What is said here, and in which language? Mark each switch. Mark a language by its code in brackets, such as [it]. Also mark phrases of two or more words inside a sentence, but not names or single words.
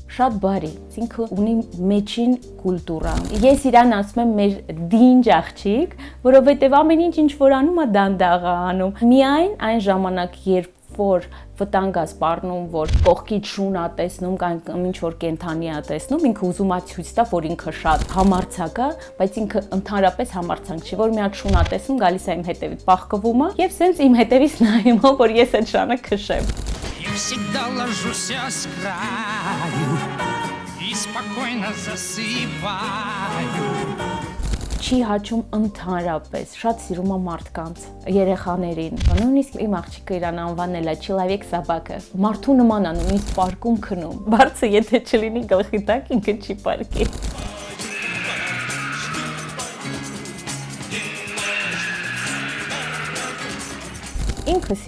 [hy] Շատ բարի, ինքը ունի մեջին կուլտուրա։ Ես իրան ասում եմ մեր դինջ աղջիկ, որովհետեւ ամեն ինչ որ անում է դանդաղ անում։ Միայն այն ժամանակ, երբ որ վտանգ է սպառնում, որ կողքից շուն է տեսնում կամ ինչ որ կենթանի է տեսնում, ինքը ուզում է ցույց տա, որ ինքը շատ համարձակ է, բայց ինքը ընդհանրապես համարձակ չի, որ մի հատ шուն է տեսնում, գալիս է իմ հետևից, պաղկվում է եւ սենց իմ հետևից նայում է, որ ես այդ շանը քշեմ։ [ru] Я всегда ложусь с краю и спокойно засыпаю. [hy] Չի հաճում ընդհանրապես, շատ սիրում է մարդկանց, երեխաներին։ Նույնիսկ իմ աղջիկը իրան անվանել է Չիլավեք սաբակը։ Մարդու նման է, նույնիսկ պարկում քնում։ Բարձը եթե չլինի գլխի տակ, ինքը չի պարկի։ Ինքը սիրում